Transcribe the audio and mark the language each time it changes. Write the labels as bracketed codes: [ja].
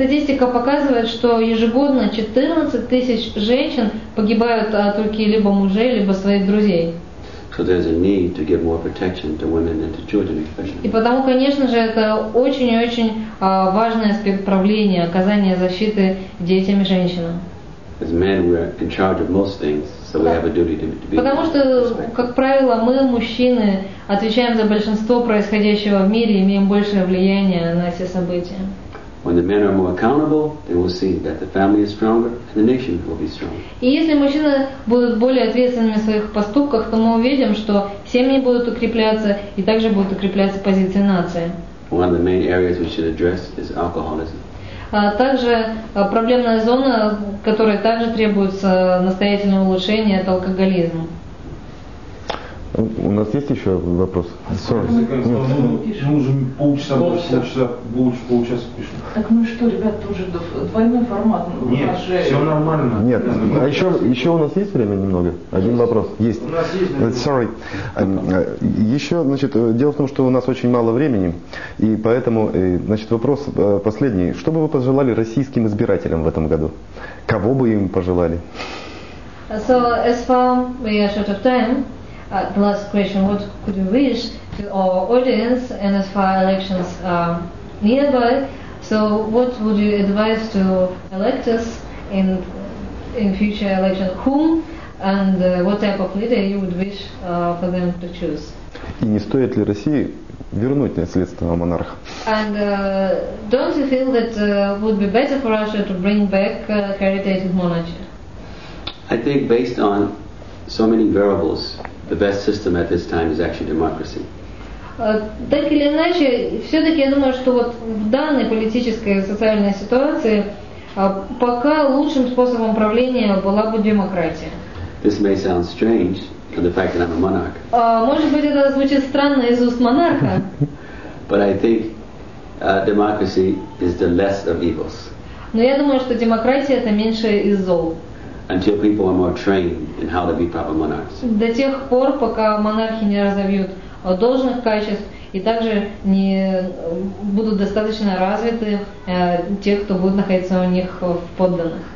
[ru] И статистика показывает, что ежегодно 14 тысяч женщин погибают от руки либо мужей, либо своих друзей. [en] So there's a need to give more protection to women and to children especially. [ru] И потому, конечно же, это очень и очень важный аспект правления, оказание защиты детям и женщинам. [en] As men, we're in charge of most things, so we have a duty to be. [ru] Потому что, как правило, мы, мужчины, отвечаем за большинство происходящего в мире и имеем большее влияние на все события. [en] When the men are more accountable, then we'll see that the family is stronger and the nation will be stronger. [ru] И если мужчины будут более ответственными в своих поступках, то мы увидим, что семьи будут укрепляться и также будут укрепляться позиции нации. [en] One of the main areas we should address is alcoholism. [ru] Также проблемная зона, которой также требуется настоятельное улучшение, это алкоголизм. У нас есть еще вопрос? Мы уже полчаса пишем. Так ну и что, ребята, уже двойной формат. Нет, все нормально. Нет, а еще у нас есть время немного? Один вопрос. Есть. У нас есть. [en] Sorry. [ru] Еще, значит, дело в том, что у нас очень мало времени, и поэтому, значит, вопрос последний. Что бы вы пожелали российским избирателям в этом году? Кого бы им пожелали? [en] So, as far we are short of time, the last question, what could you wish to our audience, and as far elections are nearby, so what would you advise to electors in future election? Whom and what type of leader you would wish for them to choose? [ru] И не стоит ли России вернуть наследственного монарха? [en] And don't you feel that would be better for Russia to bring back hereditary monarchy? I think based on so many variables, the best system at this time is actually democracy. [ru] Так или иначе, все-таки я думаю, что вот в данной политической и социальной ситуации пока лучшим способом правления была бы демократия. [en] This may sound strange for the fact that I'm a monarch. [ru] Может быть, это звучит странно из уст монарха. [en] But I think democracy is the less of evils. [ru] Но я думаю, что демократия это меньшее из зол. [en] Until people are more trained in how to be proper monarchs. [ru] До тех пор, пока монархи не разовьют должных качеств и также не будут достаточно развиты те, кто будет находиться у них в подданных.